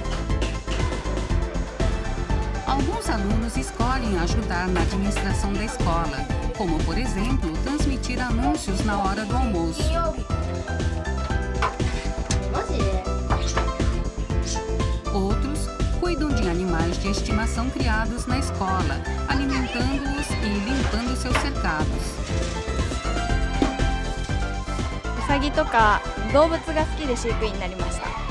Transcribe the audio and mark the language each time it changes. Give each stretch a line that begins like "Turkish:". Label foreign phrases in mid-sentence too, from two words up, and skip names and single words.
Portuguese: Alguns alunos escolhem ajudar na administração da escola, como, por exemplo, transmitir anúncios na hora do almoço. Outros cuidam de animais de estimação criados na escola, alimentando-os e limpando seus cercados.
Japanese: ウサギとか動物が好きで飼育員になりました。